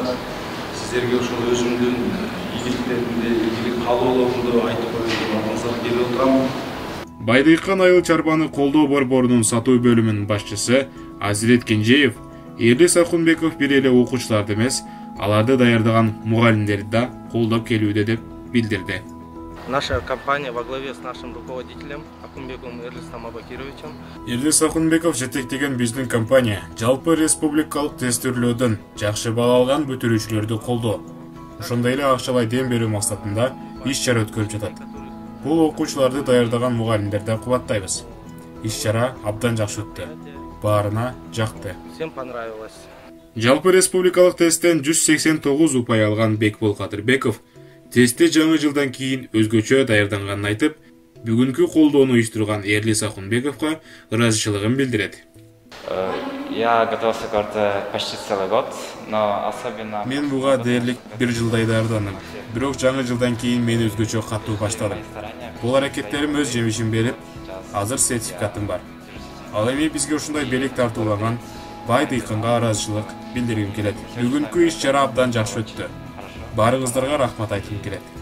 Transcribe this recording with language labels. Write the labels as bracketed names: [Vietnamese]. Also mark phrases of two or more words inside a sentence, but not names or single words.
[Kyrgyz] Сиздерге ушул өзүмдүн ийгиликтеримди, ийгилик каалоолорумду айтып коюп алдыңыздарга келип отурам. Байдыйкан айыл чарбаны колдоо борборунун сатуу бөлүмүнүн башчысы Азирет Кенжеев Эрлис Акунбеков бир эле окуучуларды эмес, аларды даярдаган мугалимдерди да колдоп келүүдө деп билдирди. [Russian] Наша компания во главе с нашим руководителем Акунбековым Эрлисом Абакировичем. [Kyrgyz] Эрлис Акунбеков жетектеген биздин компания жалпы республикалык тестөөлөрдөн жакшы бала алган бүтүрүүчүлөрдү колдоо, ошондой эле акчалай дем берүү максатында иш-чара өткөрүп жатат. Бул окуучуларды даярдаган мугалимдерди кубаттайбыз. Иш-чара абдан жакшы өттү. Баарына жакты. [Russian] Всем понравилось. [Kyrgyz] Жалпы республикалык тесттен 189 упай алган Бекбол Кадырбеков тестте жаңы жылдан кийин өзгөчө даярданганын айтып, бүгүнкү колдоону уюштурган Эрлис Акунбековго ыраазычылыгын билдирет. [Russian] Я готовился как-то почти целый год, но особенно... [Kyrgyz] Мен буга дээрлик 1 жылдай даярдандым. Бирок жаңы жылдан кийин мен өзгөчө катуу баштадым. Бул аракеттерим өз жемишин берип, азыр сертификатым бар. Ал эми бизге ушундай белек тартуулаган Байдыйканга ыраазычылык билдиргим келет. Бүгүнкү иш-чара абдан жакшы өттү. Баарыңыздарга рахмат айткым келет.